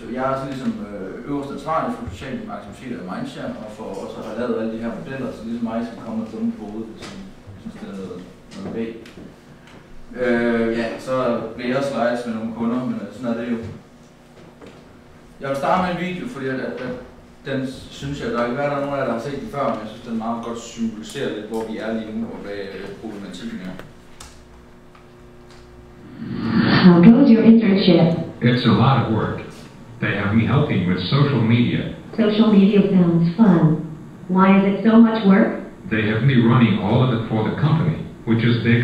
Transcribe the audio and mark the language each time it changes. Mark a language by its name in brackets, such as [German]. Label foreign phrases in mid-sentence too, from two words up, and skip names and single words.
[Danish] Jeg er sådan ligesom øverst ansvarlig for sociale aktiviteter i Mindshare, og for også at have lavet alle de her modeller, så ligesom mig skal komme og dumme på hovedet, hvis jeg synes, det er noget væg. Ja, så bliver jeg slides med nogle kunder, men sådan er det jo. Jeg vil starte med en video, fordi den synes jeg, der ikke er nogen af jer, der har set den før, men jeg synes, den meget godt symboliserer lidt, hvor vi er lige nu, og hvad problematikken er. [English] How goes your internship? It's a lot of work. They have me helping with social media. Social media sounds fun. Why is it so much work? They have me running all of it for the company, which is big.